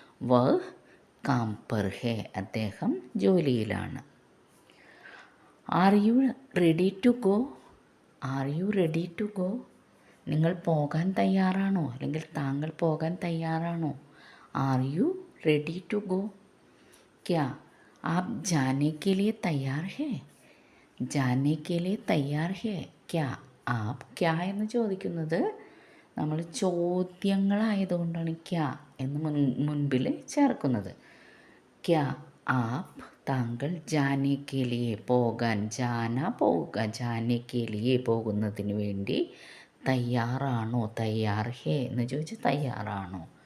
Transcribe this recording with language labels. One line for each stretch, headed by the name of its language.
Hindi: വ കാം പർ ഹേ
Malayalam: അദ്ദേഹം ജോലിയിലാണ്.
English: Are you ready to go? Are you ready to go?
Malayalam: നിങ്ങൾ പോകാൻ തയ്യാറാണോ, അല്ലെങ്കിൽ താങ്കൾ പോകാൻ തയ്യാറാണോ?
English: Are you ready to go?
Hindi: ക്യാ आप जाने के लिए तैयार है? जाने के लिए तैयार है क्या आप?
Malayalam: ക്യാ എന്ന് ചോദിക്കുന്നത് നമ്മൾ ചോദ്യങ്ങളായതുകൊണ്ടാണ് ക്യാ എന്ന് മുൻപിൽ ചേർക്കുന്നത്. ക്യാ ആപ്പ് താങ്കൾ
Hindi: ജാനെ കെ ലിയെ
Malayalam: പോകാൻ,
Hindi: ജാന
Malayalam: പോവുക, ജാനെ കെ ലിയെ പോകുന്നതിന് വേണ്ടി തയ്യാറാണോ,
Hindi: തയ്യാർ ഹേ
Malayalam: എന്ന് ചോദിച്ചാൽ തയ്യാറാണോ?